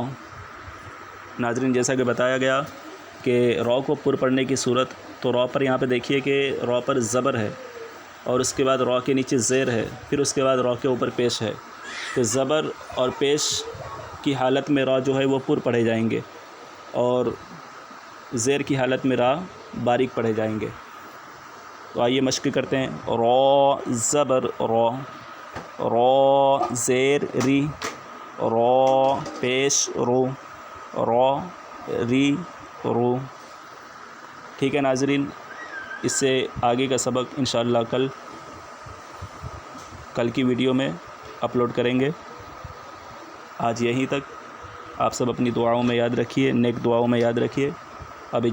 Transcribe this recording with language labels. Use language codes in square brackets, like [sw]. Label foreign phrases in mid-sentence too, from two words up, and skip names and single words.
[ur] ناظرین جیسا کہ بتایا گیا کہ را کو پر پڑھنے کی صورت، تو را پر یہاں پہ دیکھیے کہ را پر زبر ہے، اور اس کے بعد را کے نیچے زیر ہے، پھر اس کے بعد را کے اوپر پیش ہے۔ تو زبر اور پیش کی حالت میں را جو ہے وہ پر پڑھے جائیں گے، اور زیر کی حالت میں را باریک پڑھے جائیں گے۔ تو آئیے مشق کرتے ہیں۔ را زبر را، را زیر ری، را پیش رو، را ری رو۔ ٹھیک ہے ناظرین، اس سے آگے کا سبق انشاءاللہ کل کی ویڈیو میں اپلوڈ کریں گے۔ آج یہیں تک۔ آپ سب اپنی دعاؤں میں یاد رکھیے، نیک دعاؤں میں یاد رکھیے۔